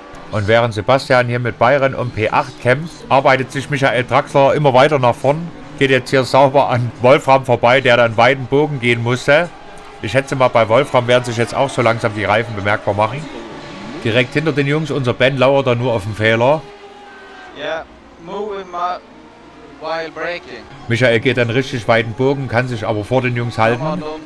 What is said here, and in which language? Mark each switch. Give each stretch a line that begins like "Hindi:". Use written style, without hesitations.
German: Und während Sebastian hier mit Byron um P8 kämpft, arbeitet sich Michael Draxler immer weiter nach vorn. Geht jetzt hier sauber an Wolfram vorbei, der dann weiten Bogen gehen musste. Ich schätze mal, bei Wolfram werden sich jetzt auch so langsam die Reifen bemerkbar machen. Direkt hinter den Jungs, unser Ben lauert da nur auf den Fehler.
English: Yeah, moving while braking.
German: Michael geht dann richtig weiten Bogen, kann sich aber vor den Jungs halten.